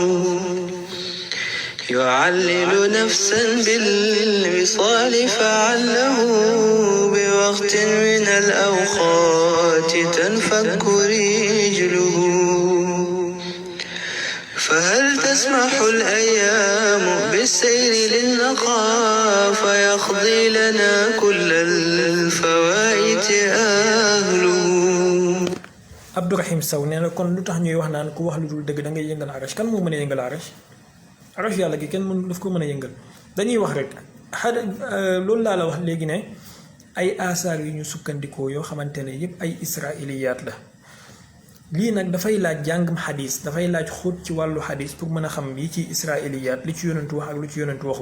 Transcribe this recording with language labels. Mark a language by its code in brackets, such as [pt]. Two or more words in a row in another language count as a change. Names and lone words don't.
[ar] يعلل نفسا بالوصال فعله بوقت من الأوقات تنفك رجله فهل تسمح الأيام بالسير للنقا فيقضي لنا كل الفوائت أهله. [wo] Abdourahim Sow nee na kon lu tax ñuy wax naan ku wax lu dul dëgg da ngay yëngal arash kan moo mën a yëngal arash yàlla gi kenn mën daf ko mën a yëngal dañuy wax rek loolu laa la wax léegi ne ay asaar yu ñu sukkandikoo yoo xamante ne yépp ay israiliyaat la lii nag dafay laaj jàngam xadis dafay laaj xóot ci wàllu xadis pour mën a xam yi ci israiliyaat li ci yonentu wax ak lu ci yonentu waxul.